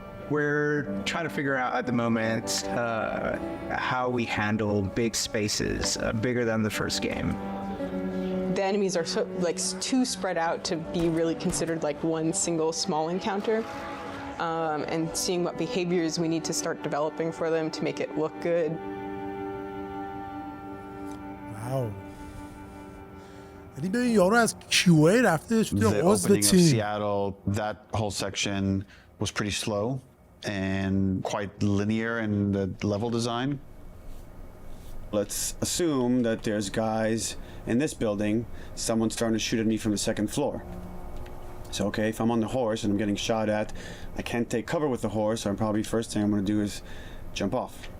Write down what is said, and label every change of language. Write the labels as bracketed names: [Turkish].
[English] We're trying to figure out at the moment how we handle big spaces, bigger than the first game. The enemies are so, like too spread out to be really considered like one single small encounter. And seeing what behaviors we need to start developing for them to make it look good. Wow. [Persian] یعنی ببین یارو از QA رفته شده عضو [English] The opening of [Persian] تیم. [English] Seattle, that whole section was pretty slow and quite linear in the level design. Let's assume that there's guys in this building, someone's starting to shoot at me from the second floor. So, okay, if I'm on the horse and I'm getting shot at, I can't take cover with the horse, so probably first thing I'm going to do is jump off.